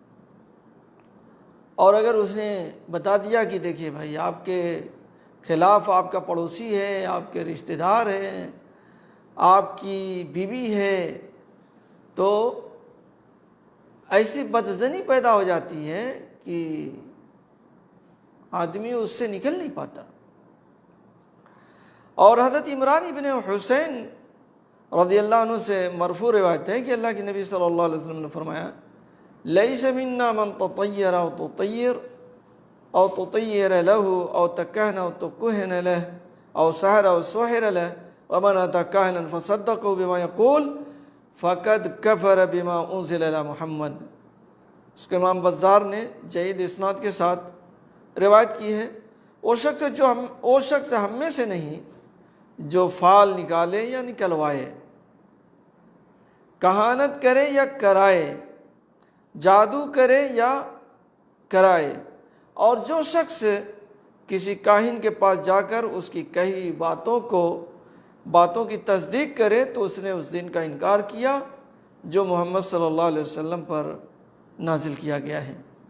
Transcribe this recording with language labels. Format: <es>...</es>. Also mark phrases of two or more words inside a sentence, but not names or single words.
<ur>اور اگر اس نے بتا دیا کہ دیکھیے بھائی آپ کے خلاف آپ کا پڑوسی ہے، آپ کے رشتہ دار ہیں، آپ کی بیوی ہے، تو ایسی بدظنی پیدا ہو جاتی ہے کہ آدمی اس سے نکل نہیں پاتا۔ اور حضرت عمران ابن حسین رضی اللہ عنہ سے مرفوع روایت ہے کہ اللہ کے نبی صلی اللہ علیہ وسلم نے فرمایا</ur> <ar>لیس منا من تطیر او تطیر او تطیر له او تکہن او تکہن له او سحر او سحر له ومن اتی کاہنا فصدقوا بما یقول فقد کفر بما انزل علی محمد۔</ar> <ur>اس کے امام بزار نے جید اسناد کے ساتھ روایت کی ہے، وہ شخص ہم میں سے نہیں جو فال نکالے یا نکلوائے، کہانت کرے یا کرائے، جادو کرے یا کرائے، اور جو شخص کسی کاہن کے پاس جا کر اس کی کہی باتوں کی تصدیق کرے تو اس نے اس دن کا انکار کیا جو محمد</ur> <ar>صلی اللہ علیہ وسلم</ar> <ur>پر نازل کیا گیا ہے۔</ur>